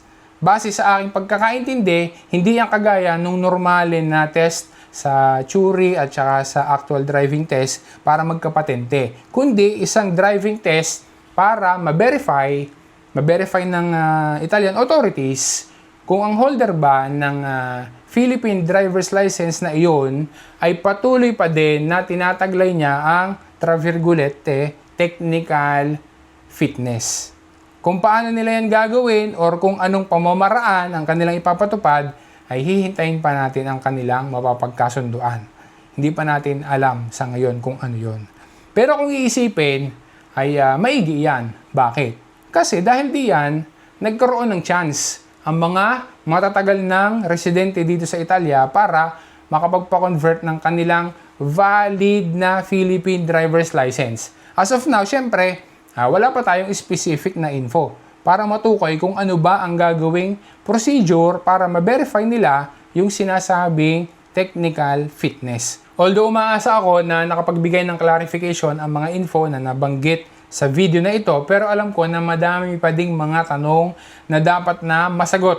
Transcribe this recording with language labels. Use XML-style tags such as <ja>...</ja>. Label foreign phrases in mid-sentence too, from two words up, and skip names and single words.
<tl>Base sa aking pagkakaintindi, hindi yan kagaya nung normalin na test sa theory at saka sa</tl> <en>actual driving test</en> <tl>para magkapatente. Kundi isang driving test para ma-verify ng Italian authorities kung ang holder ba ng</tl> <en>Philippine driver's license</en> <tl>na iyon ay patuloy pa din na tinataglay niya ang</tl> <it>tra virgolette</it> <en>technical fitness.</en> <tl>Kung paano nila yan gagawin or kung anong pamamaraan ang kanilang ipapatupad, ay hihintayin pa natin ang kanilang mapapagkasunduan. Hindi pa natin alam sa ngayon kung ano yon. Pero kung iisipin, ay maigi yan. Bakit? Kasi dahil diyan, nagkaroon ng chance ang mga matatagal ng residente dito sa Italia para makapagpa-convert ng kanilang valid na</tl> <en>Philippine driver's license. As of now,</en> <tl>syempre, wala pa tayong specific na info para matukoy kung ano ba ang gagawing procedure para ma-verify nila yung sinasabing</tl> <en>technical fitness.</en> <tl>Although umaasa ako na nakapagbigay ng clarification ang mga info na nabanggit sa video na ito, pero alam ko na madami pa ding mga tanong na dapat na masagot.</tl>